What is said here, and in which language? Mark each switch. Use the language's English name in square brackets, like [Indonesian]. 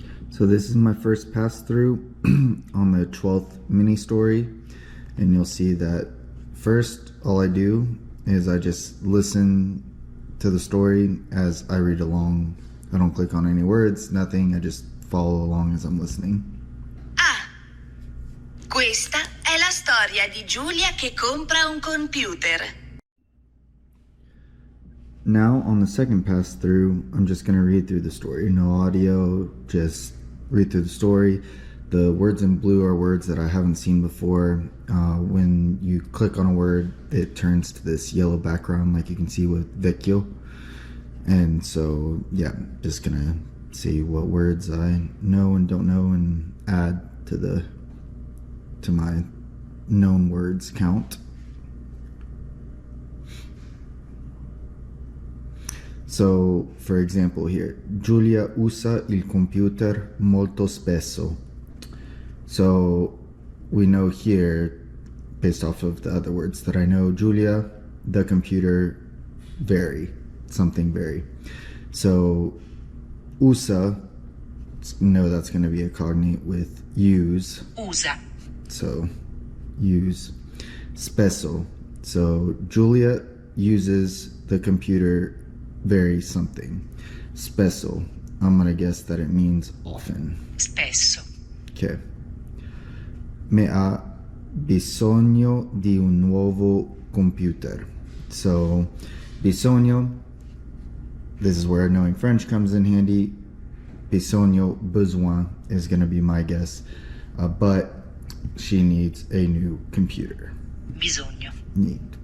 [English] So this is my first pass through on the 12th mini story, and you'll see that first all I do is I just listen to the story as I read along. I don't click on any words, nothing, I just follow along as I'm listening. [Italian] Ah, questa è la storia di Giulia che compra un computer. [English] Now on the second pass through, I'm just going to read through the story. No audio, just read through the story. The words in blue are words that I haven't seen before. When you click on a word, it turns to this yellow background like you can see with vecchio. And so, yeah, just going to see what words I know and don't know and add to my known words count. So, [Italian] for example here, Giulia usa il computer molto spesso. [English] So, we know here, based off of the other words that I know, Giulia, the computer, very, something very. So, usa, know that's going to be a cognate with use. [Italian] Usa. [English] So, use. Spesso. So, Giulia uses the computer very something. Spesso. I'm going to guess that it means often. [Italian] Spesso. [English] Okay. [Italian] Me ha bisogno di un nuovo computer. [English] So, bisogno, this is where knowing French comes in handy. Bisogno, besoin is going to be my guess. But she needs a new computer. [Italian] Bisogno. [English] Need.